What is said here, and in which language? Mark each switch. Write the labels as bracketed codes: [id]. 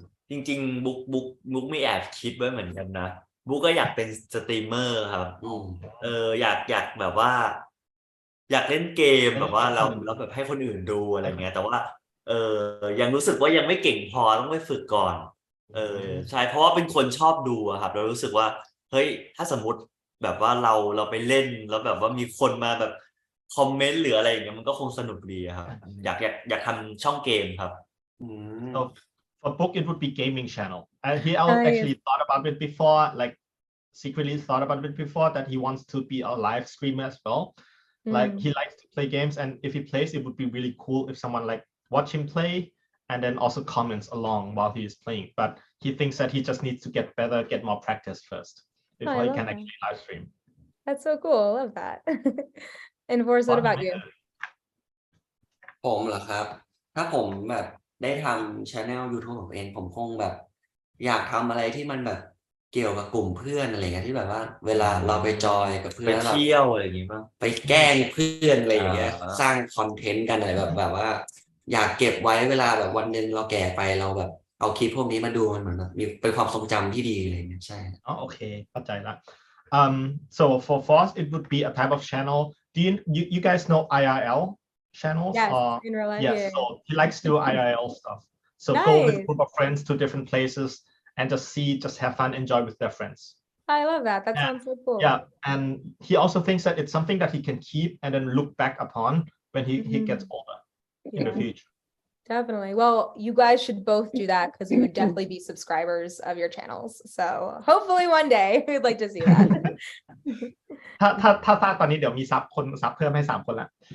[th] จริงๆบุ๊กมีแอบคิดไว้เหมือนกันนะบุ๊กก็อยากเป็นสตรีมเมอร์ครับอยากแบบว่า อยากเล่นเกมแบบว่าเราแบบให้คนอื่นดูอะไรเงี้ยแต่ว่ายังรู้สึกว่ายังไม่เก่งพอต้องไปฝึกก่อนใช่เพราะว่าเป็นคนชอบดูอะครับเรารู้สึกว่าเฮ้ยถ้าสมมติแบบว่าเราไปเล่นแล้วแบบว่ามีคนมาแบบคอมเมนต์หรืออะไรอย่างเงี้ยมันก็คงสนุกดีอะครับอยากทำช่องเกมครับ [en] So for Book it would be gaming channel. He actually thought about it before, like secretly thought about it before that he wants to be a live streamer as well. Like he likes to play games, and if he plays, it would be really cool if someone like watch him play and then also comments along while he is playing. But he thinks that he just needs to get better, get more practice first before he can actually live stream. That's so cool. I love that. And Forrest, what about you? [th] ผมเหรอครับ ถ้าผมแบบได้ทำ channel YouTube ของเองผมคงแบบ อยากทำอะไรที่มันแบบเกี่ยวกับกลุ่มเพื่อนอะไรเงี้ยที่แบบว่า เวลาเราไปจอยกับเพื่ ไป อนแล้วเรา เที่ยวอะไรอย่างงี้ป่ะ ไปแกล้งเพื่อนอะไรอย่างเงี้ย อ่า สร้างคอนเทนต์กันอะไรแบบว่า อยากเก็บไว้เวลาแบบวันหนึ่งเราแก่ไปเราแบบเอาคลิปพวกนี้มาดูมันเหมือนแบบมีเป็นความทรงจำที่ดีอะไรเงี้ยใช่ [en] Oh, okay, [th] เข้าใจละ [en] so for Force it would be a type of channel. Do you guys know IRL channels? Yes, in real life. Yes, Yeah. so he likes to do IRL stuff. So go with a group of friends to different places and just have fun, enjoy with their friends. I love that. That sounds so cool. Yeah, and he also thinks that it's something that he can keep and then look back upon when he gets older in the future. Definitely. Well, you guys should both do that because you would definitely be subscribers of your channels. So hopefully one day we'd like to see that. [th] ถ้าตอนนี้เดี๋ยวมีซับเพิ่มให้3 คนละ